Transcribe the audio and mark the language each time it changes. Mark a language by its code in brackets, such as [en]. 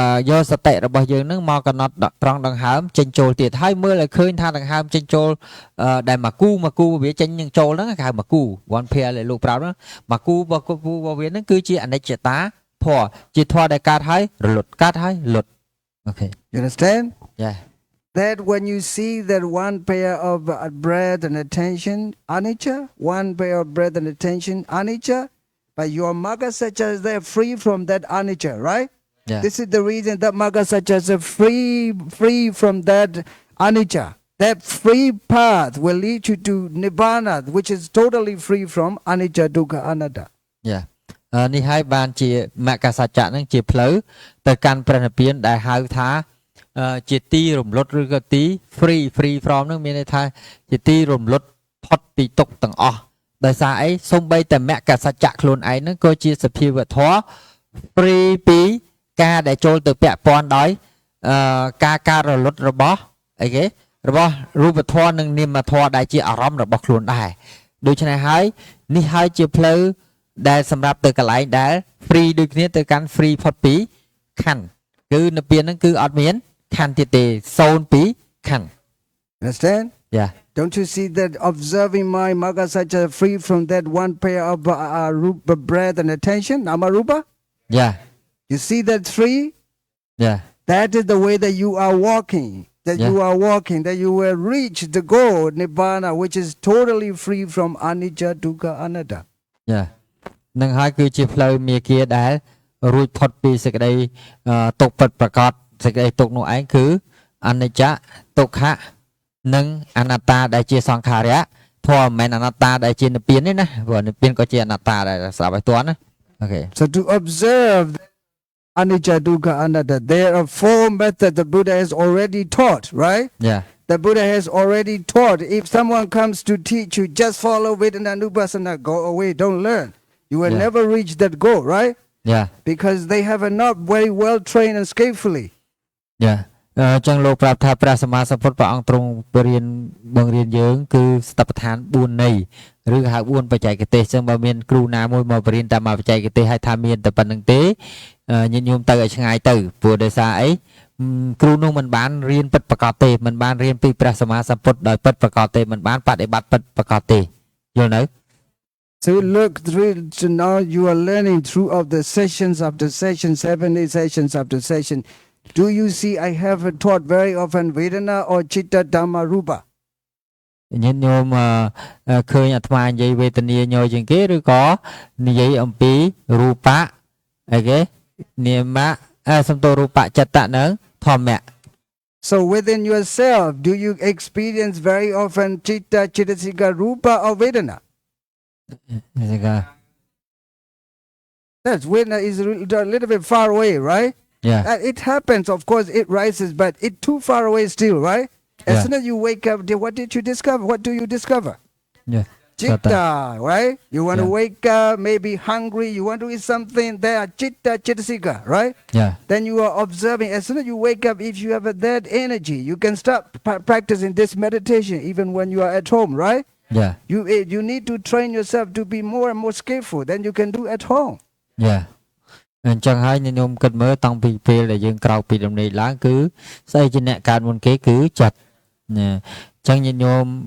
[km] យកសតិរបស់យើងនឹងមកកំណត់ត្រង់ដង្ហើមចេញចូលទៀតហើយមើលឲ្យឃើញថាដង្ហើមចេញចូលដែលមកគូវាចេញនឹងចូលហ្នឹងគេហៅមកគូ [en] one pair [km] ដែលលោកប្រាប់ហ្នឹងមកគូរបស់វាហ្នឹងគឺជាអនិច្ចតាធម៌ជាធម៌ដែលកើតហើយរលត់កើតហើយលុត Okay. [en] You understand? Yeah. That when you see that one pair of breath and attention, anicca, one pair of breath and attention, anicca, but your magga saccas they're free from that anicca, right? Yeah. This is the reason that magga saccas are free from that anicca. That free path will lead you to nibbana, which is totally free from anicca, dukkha, anatta. Yeah. [km] នេះហើយបានជាមគ្គសច្ចៈហ្នឹងជាផ្លូវទៅកាន់ព្រះនិព្វានដែលហៅថាជាទីរំលត់ឬក៏ទី [en] free from [km] ហ្នឹងមានន័យថាជាទីរំលត់ផុតពីទុក្ខទាំងអស់ដោយសារអីសូម្បីតែមគ្គសច្ចៈខ្លួនឯងហ្នឹងក៏ជាសភាវធម៌ free ពីការដែលចូលទៅពាក់ព័ន្ធដោយ ការការរលត់របស់អីគេរបស់រូបធម៌និងនាមធម៌ដែលជាអារម្មណ៍របស់ខ្លួនដែរដូច្នេះហើយនេះហើយជាផ្លូវដែលសម្រាប់ទៅកន្លែងដែល free ដូចគ្នាទៅកាន់ free ផុតពីខណ្ឌគឺនៅពេលហ្នឹងគឺអត់មានខណ្ឌទៀតទេសូន្យពីខណ្ឌ [en] Understand? Yeah. Don't you see that observing my magga saccas free from that one pair of rupa, breath and attention, nama rupa? Yeah. You see that free? Yeah. That is the way that you are walking. That Yeah. you are walking, that you will reach the goal, nibbana, which is totally free from anicca, dukkha, anatta. Yeah. [km] នឹងហើយគឺជាផ្លូវមាគាដែលរួចផុតពីសេចក្តីទុក្ខពិតប្រាកដសេចក្តីទុក្ខនោះឯងគឺអនិច្ចទុក្ខនិងអនត្តាដែលជាសង្ខារៈធម៌មិនមែនអនត្តាដែលជានិព្វានទេណាព្រោះនិព្វានក៏ជាអនត្តាដែរស្ដាប់ឲ្យទាន់ណាអូខេ [en] So to observe Anicca, Dukkha, Anatta. There are 4 methods the Buddha has already taught, right? Yeah. The Buddha has already taught. If someone comes to teach you, just follow Vedananupassana, go away, don't learn. You will Yeah. never reach that goal, right? Yeah. Because they have not very well trained and skillfully. Yeah. [km] ចឹងលោកប្រាប់ថាព្រះសម្មាសម្ពុទ្ធព្រះអង្គទ្រង់បង្រៀនយើងគឺស្តបដ្ឋាន4នៃឬហៅ4បច្ចេកទេសចឹងបើមានគ្រូណាមួយមកបរៀនតាមបច្ចេកទេសឲ្យថាមានតែប៉ុណ្្នឹងទេញាតិញោមទៅឲ្យឆ្ងាយទៅព្រោះដោយសារអីគ្រូនោះមិនបានរៀនពិតប្រាកដទេមិនបានរៀនពីព្រះសម្មាសម្ពុទ្ធដោយពិតប្រាកដទេមិនបានបដិបត្តិពិតប្រាកដទេយល់នៅ [en] So look, so now you are learning throughout the sessions after session, 70 sessions after session. Do you see I have taught very often Vedana or Chitta Dhamma Rupa? [km] ញាតិញោមឃើញអាត្មានិយាយវេទនាញយជាងគេឬក៏និយាយអំពីរូបៈអីគេនាមៈសំទោរូបៈចិត្តៈនឹងធម្មៈ [en] So within yourself, do you experience very often Chitta, Chittasika, Rupa or Vedana? That's Vedana is a little bit far away, right? Yeah. It happens, of course, it rises, but it's too far away still, right? As Yeah. soon as you wake up, what did you discover? What do you discover? Yeah. Chitta, right? You want to Yeah. wake up, maybe hungry, you want to eat something, there are Chitta, Chittasika, right? Yeah. Then you are observing. As soon as you wake up, if you have that energy, you can start practicing this meditation even when you are at home, right? Yeah. You need to train yourself to be more and more skillful than you can do at home. Yeah. [km] អញ្ចឹងហើយញាតិញោមគិតមើលតាំងពីពេលដែលយើងក្រោកពីដំណេកឡើងគឺស្អីជាអ្នកកើតមុនគេគឺចិត្តណាអញ្ចឹងញាតិញោម